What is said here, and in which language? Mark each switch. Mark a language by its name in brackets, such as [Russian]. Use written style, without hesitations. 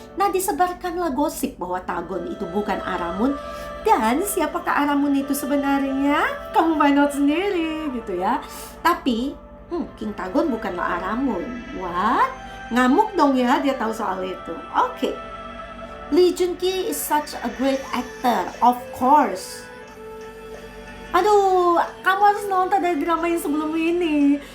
[Indonesian] Nah disebarkanlah gosip bahwa Tagon itu bukan Aramon. Dan siapakah Aramon itu sebenarnya? Kamu [English] find out [Indonesian] sendiri gitu ya. Tapi King Tagon bukanlah Aramon. What? Ngamuk dong ya dia tahu soal itu. Oke. [English] Lee Jun-ki is such a great actor, of course. [Indonesian] Aduh, kamu harus nonton dari drama yang sebelum ini.